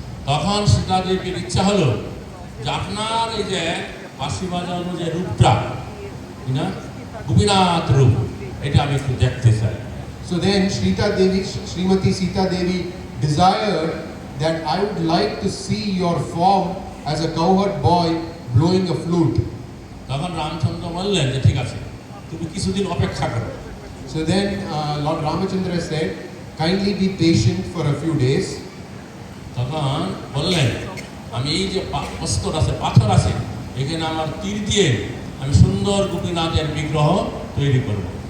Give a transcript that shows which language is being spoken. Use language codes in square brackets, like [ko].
[bn] তখন সীতা দেবীর ইচ্ছা হলো যে আপনার এই যে বাঁশি বাজানো যে রূপটা না গোপীনাথ রূপ, এটা আমি একটু দেখতে চাই। [en] So then Srimati Sita Devi desired that I would like to see your form as a cowherd boy blowing a flute. [bn] তখন রামচন্দ্র বললেন যে ঠিক আছে, তুমি কিছুদিন অপেক্ষা করো। [en] So then Lord Ramachandra said, kindly be patient for a few days. [bn] তখন বললেন আমি এই যে প্রস্তর আছে, পাথর আছে, এখানে আমার তীর দিয়ে আমি সুন্দর গোপীনাথের বিগ্রহ তৈরি করব।